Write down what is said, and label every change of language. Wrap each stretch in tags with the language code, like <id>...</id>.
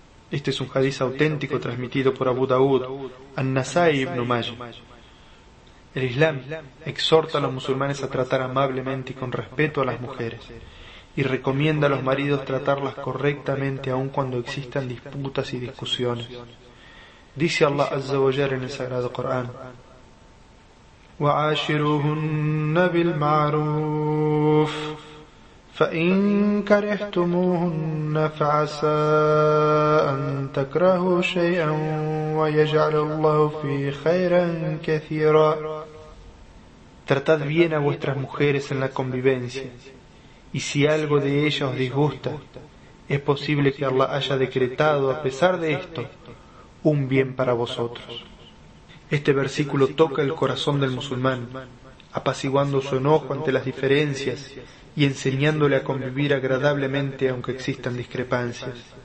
<es>Este es un hadiz auténtico transmitido por Abu Daud, An-Nasai ibn Maji. El Islam exhorta a los musulmanes a tratar amablemente y con respeto a las mujeres, y recomienda a los maridos tratarlas correctamente aun cuando existan disputas y discusiones. Dice Allah Azza wa Jalla en el Sagrado Corán:</es> <ar>وَعَاشِرُهُنَّ بِالْمَعْرُوفِ فَإِنْ كَرِهْتُمُوهُنَّ فَعَسَىٰ أَن تَكْرَهُوا شَيْئًا وَيَجْعَلَ اللَّهُ فِيهِ خَيْرًا كَثِيرًا.</ar> <es>Tratad bien a vuestras mujeres en la convivencia, y si algo de ellas os disgusta, es posible que Allah haya decretado, a pesar de esto, un bien para vosotros. Este versículo toca el corazón del musulmán, apaciguando su enojo ante las diferencias y enseñándole a convivir agradablemente aunque existan discrepancias.</es>